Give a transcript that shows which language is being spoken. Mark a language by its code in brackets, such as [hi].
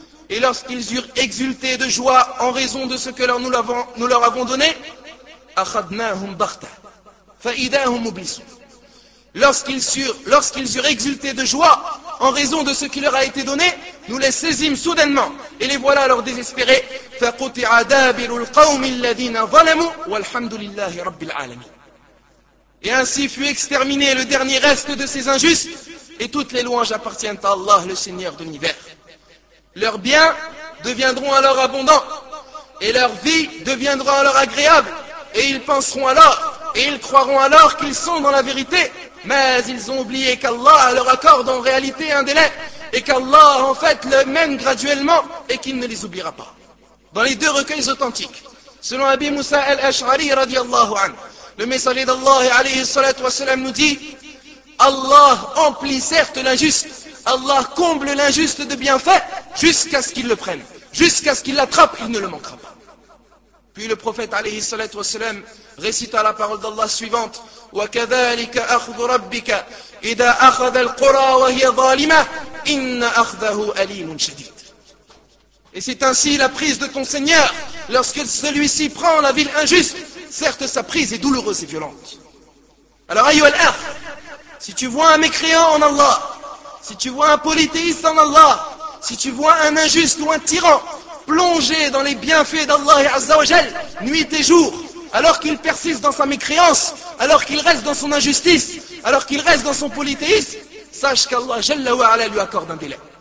[fr] Et lorsqu'ils eurent exulté de joie en raison de ce que nous leur avons donné, [ar] أخذناهم بغتة فإذا هم مبلسون. [fr] Lorsqu'ils eurent exulté de joie en raison de ce qui leur a été donné, nous les saisîmes soudainement et les voilà alors désespérés. [ar] فقطع دابر القوم الذين ظلموا والحمد لله رب العالمين. [fr] Et ainsi fut exterminé le dernier reste de ces injustes et toutes les louanges appartiennent à Allah, le Seigneur de l'univers. Leurs biens deviendront alors abondants et leur vie deviendra alors agréable. Et ils penseront alors, et ils croiront alors qu'ils sont dans la vérité. Mais ils ont oublié qu'Allah leur accorde en réalité un délai. Et qu'Allah en fait le mène graduellement et qu'il ne les oubliera pas. Dans les deux recueils authentiques, selon Abi Moussa al-Ash'ari radiallahu anhu, le messager d'Allah alayhi salatu wa salam nous dit: Allah emplit certes l'injuste, Allah comble l'injuste de bienfaits jusqu'à ce qu'il le prenne. Jusqu'à ce qu'il l'attrape, il ne le manquera pas. Puis le prophète alayhi salatu wasalam récita la parole d'Allah suivante: [ar] وَكَذَلِكَ أَخْذُ رَبِّكَ إِذَا أَخَذَ الْقُرَى وَهِيَ ظَالِمَةٌ إِنَّ أَخْذَهُ أَلِيمٌ شَدِيدٌ. [fr] Et c'est ainsi la prise de ton Seigneur. Lorsque celui-ci prend la ville injuste, certes sa prise est douloureuse et violente. Alors ayu al-akh, si tu vois un mécréant en Allah, si tu vois un polythéiste en Allah, si tu vois un injuste ou un tyran plongé dans les bienfaits d'Allah et Azza wa Jal, nuit et jour, alors qu'il persiste dans sa mécréance, alors qu'il reste dans son injustice, alors qu'il reste dans son polythéisme, sache qu'Allah Jalla wa Ala lui accorde un délai.